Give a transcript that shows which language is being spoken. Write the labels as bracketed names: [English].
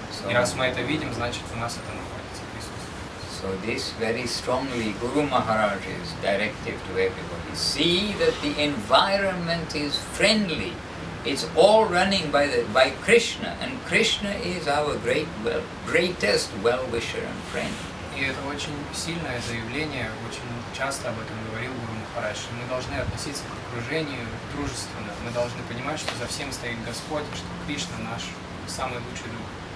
[Russian] И раз мы это видим, значит у нас это находится, присутствует. [English] So this very strongly Guru Maharaj's directive to everybody. See that the environment is friendly. It's all running by Krishna, and Krishna is our greatest well-wisher and friend. [Russian] И это очень сильное заявление, очень часто об этом говорил Гуру Махарадж. Мы должны относиться к окружению дружественно. Мы должны понимать, что за всем стоит Господь, и что Кришна наш самый лучший друг.